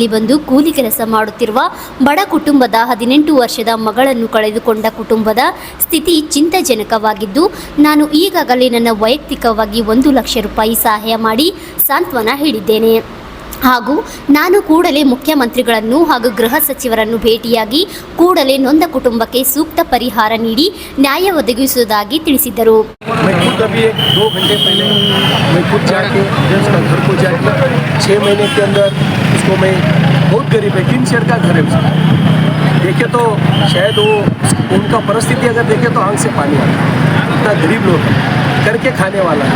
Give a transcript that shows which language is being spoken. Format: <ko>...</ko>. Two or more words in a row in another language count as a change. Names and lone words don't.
<kn>ಬಂದು ಕೂಲಿ ಕೆಲಸ ಮಾಡುತ್ತಿರುವ ಬಡ ಕುಟುಂಬದ 18 ವರ್ಷದ ಮಗಳನ್ನು ಕಳೆದುಕೊಂಡ ಕುಟುಂಬದ ಸ್ಥಿತಿ ಚಿಂತಾಜನಕವಾಗಿದ್ದು, ನಾನು ಈಗಾಗಲೇ ನನ್ನ ವೈಯಕ್ತಿಕವಾಗಿ 1 ಲಕ್ಷ ರೂಪಾಯಿ ಸಹಾಯ ಮಾಡಿ ಸಾಂತ್ವನ ಹೇಳಿದ್ದೇನೆ ಹಾಗೂ ನಾನು ಕೂಡಲೇ ಮುಖ್ಯಮಂತ್ರಿಗಳನ್ನು ಹಾಗೂ ಗೃಹ ಸಚಿವರನ್ನು ಭೇಟಿಯಾಗಿ ಕೂಡಲೇ ನೊಂದ ಕುಟುಂಬಕ್ಕೆ ಸೂಕ್ತ ಪರಿಹಾರ ನೀಡಿ ನ್ಯಾಯ ಒದಗಿಸುವುದಾಗಿ ತಿಳಿಸಿದರು.</kn> <hi>देखे तो शायद वो उनका परिस्थिति अगर देखे तो आंख से पानी आता है. इतना गरीब लोग हैं. करके खाने वाला है।</hi>